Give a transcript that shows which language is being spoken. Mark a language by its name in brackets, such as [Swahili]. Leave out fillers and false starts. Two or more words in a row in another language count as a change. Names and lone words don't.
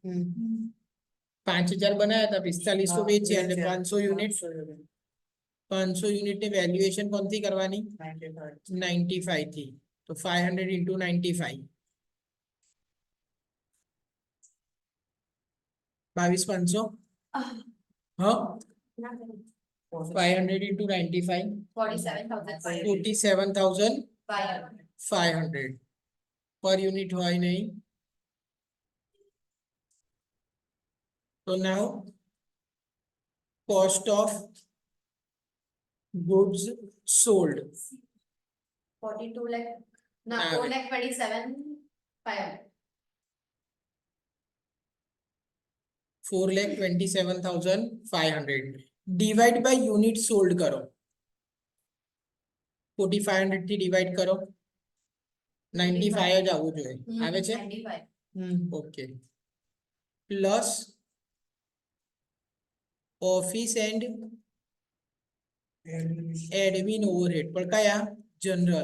[Gujarati] 5000 બનાવ્યા હતા 4500 વેચ્યા એટલે 500 યુનિટ 500 યુનિટ ની વેલ્યુએશન કોણથી કરવાની 95 થી તો 500 into 95 [English] 22,500 હા 500 into 95 47,500 per unit [Gujarati] હોય નહીં તો [English] now cost of goods sold 42 lakh. No, Ah, 4,27,500. [Gujarati] 4,27,500 [English] divide by unit sold [Gujarati] કરો 4500 થી divide કરો 95 જ આવવું જોઈએ આવે છે 95. [English] Okay plus office and admin overhead [Gujarati] પણ કયા [English] જનરલ